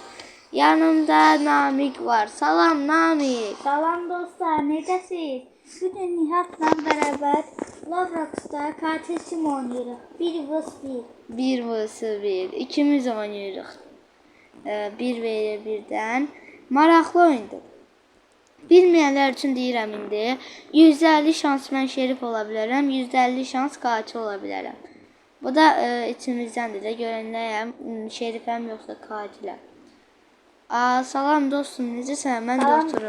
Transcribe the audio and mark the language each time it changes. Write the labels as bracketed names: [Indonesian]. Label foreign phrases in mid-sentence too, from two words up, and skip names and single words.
[Azerbaijani] Yanımda Namik var. Salam Namik. Salam dostlar, necəsiz? [Turkish] Bugün Nihat'la beraber Roblox'ta katil sim oynuyoruz. 1 vs 1. 1 vs 1. İkimiz oynuyoruz. 1 vs 1'den. [Azerbaijani] Maraqlı oyundur. Bilməyənlər üçün deyirəm indi. %50 şans mən şerif ola bilərəm, %50 şans qatil ola bilərəm. Bu da içimizdəndir də, görənləyəm, şerifəm yoxsa qatiləm. Salam dostum, necəsən? Mən də otururum.